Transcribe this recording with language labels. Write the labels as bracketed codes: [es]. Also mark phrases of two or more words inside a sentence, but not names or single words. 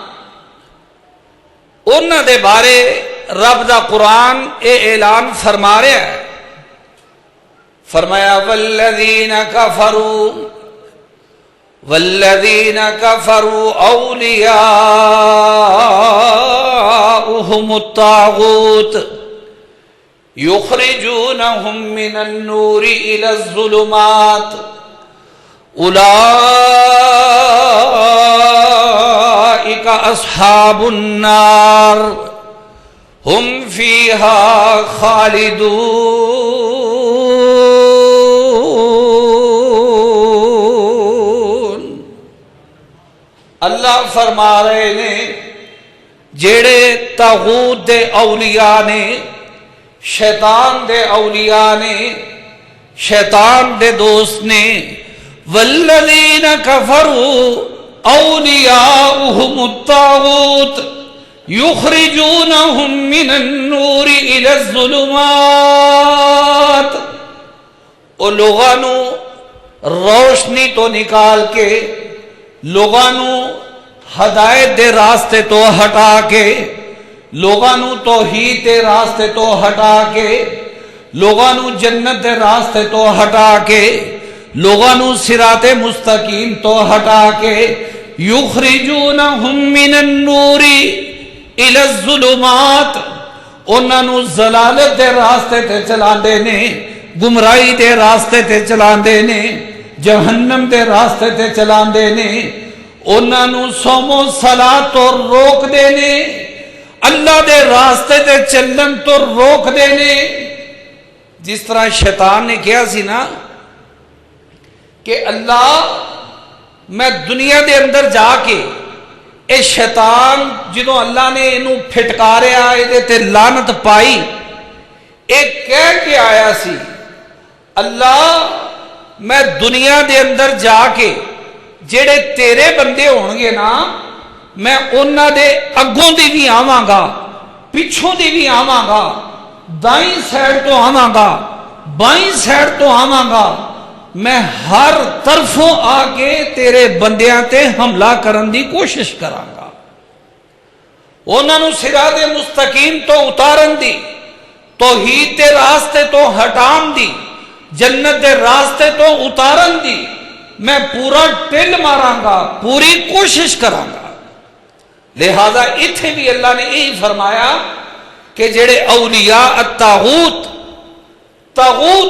[pa] انہاں دے بارے رب دا قرآن اے اعلان فرما رہا ہے، فرمایا [ar] والذین کفروا اولیاؤہم الطاغوت یخرجونہم من النور الی الظلمات اولئک اصحاب النار ہم فیہا خالدون۔ [pa] اللہ فرما رہے نے جیڑے طاغوت دے اولیاء نے، شیطان دے اولیاء نے، شیطان دے دوست نے، [ar] والذین کفروا اولیاؤہم الطاغوت، یخرجونہم من النور الی الظلمات، [pa] او لوگاں نو روشنی تو نکال کے، لوگاں نو ہدایت دے راستے تو ہٹا کے، لوگاں نو توحید دے راستے تو ہٹا کے، لوگاں نو جنت دے راستے تو ہٹا کے، لوگاں نو صراط مستقیم تو ہٹا کے، [ar] یخرجونہم من النور الی الظلمات، [pa] انہاں نو ضلالت دے راستے تے چلاندے نے، گمراہی دے راستے تے چلاندے نے، جہنم دے راستے تے چلاندے نے، انہاں نو صوم و صلاۃ تو روک دے نے، اللہ دے راستے تے چلن تو روک دے نے۔ جس طرح شیطان نے کہا سی نا کہ اللہ میں دنیا دے اندر جا کے اے شیطان جدوں اللہ نے انہوں پھٹکاریا اے تے لعنت پائی، ایک کہہ کے آیا سی اللہ میں دنیا دے اندر جا کے جڑے تیرے بندے ہون گے نا، میں انہاں دے اگوں دی بھی آواں گا، پچھوں دی بھی آواں گا، دائیں سائڈ تو آواں گا، بائیں سائڈ تو آواں گا، میں ہر طرفوں آ کے تیرے بندیاں تے حملہ کرن دی کوشش کراں گا، انہاں نو صراط مستقیم تو اتارن دی، توحید دے راستے تو ہٹان دی، جنت دے راستے تو اتارن دی میں پورا ٹل ماراں گا، پوری کوشش کراں گا۔ لہذا اتھے بھی اللہ نے یہی فرمایا کہ جڑے [ar] اولیاء الطاغوت، [pa] طاغوت